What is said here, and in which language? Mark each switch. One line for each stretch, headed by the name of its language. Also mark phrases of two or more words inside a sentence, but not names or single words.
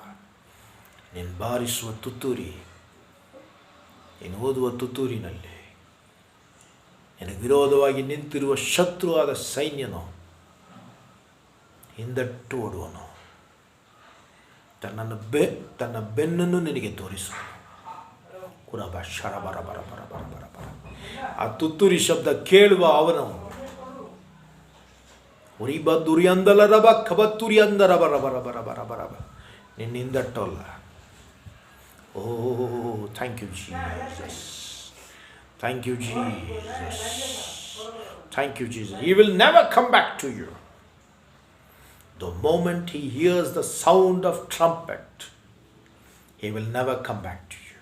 Kannada: ನೀನು ಬಾರಿಸುವ ತುತ್ತೂರಿ, ನೀನು ಓದುವ ತುತ್ತೂರಿನಲ್ಲಿ ನಿನಗೆ ವಿರೋಧವಾಗಿ ನಿಂತಿರುವ ಶತ್ರುವಾದ ಸೈನ್ಯನು ಹಿಂದಟ್ಟು ಓಡುವನು. ತನ್ನ ಬೆನ್ನನ್ನು ನಿನಗೆ ತೋರಿಸುವನು. ಕುರಬ ಶರ ಬರ ಬರ ಬರ ಬರ ಬರ ಬರ. ಆ ತುತ್ತೂರಿ ಶಬ್ದ ಕೇಳುವ ಅವನು ಉರಿಬ ದುರಿಯಂದಲ ರಬ ಕಬತ್ತುರಿ ಅಂದರ ಬರ ಬರ ಬರ ಬರ ಬರ ಬರ. ನಿನ್ನ ಹಿಂದಟ್ಟಲ್ಲ.
English: Oh, thank you, Jesus. Thank you, Jesus. Thank you, Jesus. He will never come back to you. The moment he hears the sound of trumpet, he will never come back to you.